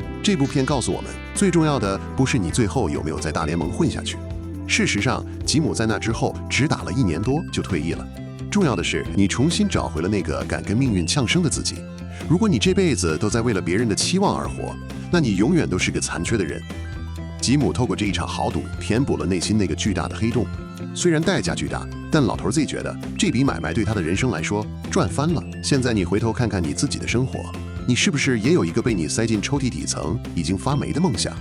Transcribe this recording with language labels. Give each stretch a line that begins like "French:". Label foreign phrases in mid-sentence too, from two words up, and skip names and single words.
Chinese: 這部片告訴我們，最重要的不是你最後有沒有在大聯盟混下去。事實上，吉姆在那之後只打了1年多就退役了。重要的是，你重新找回了那個敢跟命運嗆聲的自己。如果你這輩子都在為了別人的期望而活，那你永遠都是個殘缺的人。吉姆透過這一場豪賭，填補了內心那個巨大的黑洞。雖然代價巨大，但老頭 Z 覺得這筆買賣對他的人生來說賺翻了。現在你回頭看看你自己的生活，你是不是也有一個被你塞進抽屜底層已經發霉的夢想？